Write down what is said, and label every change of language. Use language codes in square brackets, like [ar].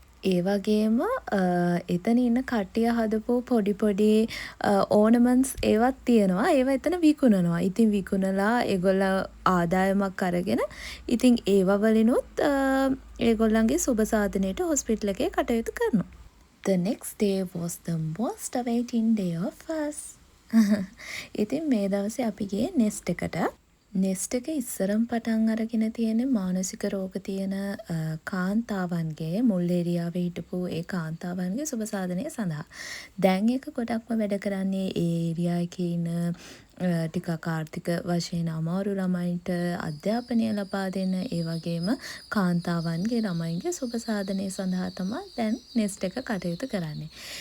[si] ඒ වගේම එතන ඉන්න කට්ටිය හදපු පොඩි පොඩි ඕනමන්ට්ස් ඒවත් තියෙනවා. ඒවා එතන විකුණනවා. ඉතින් විකුණලා ඒගොල්ලෝ ආදායමක් අරගෙන ඉතින් ඒව වලිනුත් ඒගොල්ලන්ගේ සුබ සාධනයට හොස්පිටල් එකේ කටයුතු කරනවා. [en] The next day was the most awaiting day of us. [si] ඉතින් මේ දවසේ අපි ගියේ නෙස්ට් එකට. නෙස්ට් එක ඉස්සරම් පටන් අරගෙන තියෙන මානසික රෝග තියෙන කාන්තාවන්ගේ මුල් ඒරියාවේ හිටපු ඒ කාන්තාවන්ගේ සුබ සාධනය සඳහා. දැන් ඒක ගොඩක්ම වැඩ කරන්නේ ඒ ඒරියා එකේ ඉන්න ටිකක් ආර්ථික වශයෙන් අමාරු ළමයින්ට අධ්‍යාපනය ලබා දෙන ඒ වගේම කාන්තාවන්ගේ ළමයින්ගේ සුබ සාධනය සඳහා තමයි දැන් නෙස්ට් එක කටයුතු කරන්නේ.